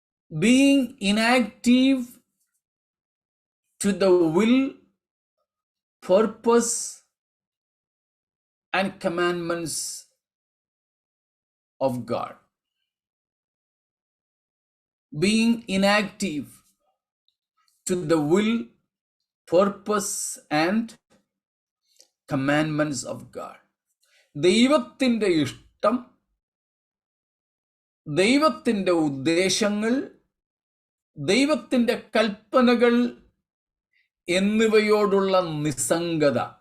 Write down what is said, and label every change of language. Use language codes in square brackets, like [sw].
[en] Being inactive to the will, purpose and commandments of God. Being inactive to the will, purpose and commandments of God. [ml] ദൈവത്തിൻ്റെ ഇഷ്ടം, ദൈവത്തിൻ്റെ ഉദ്ദേശങ്ങൾ, ദൈവത്തിൻ്റെ കൽപ്പനകൾ എന്നിവയോടുള്ള നിസ്സംഗത.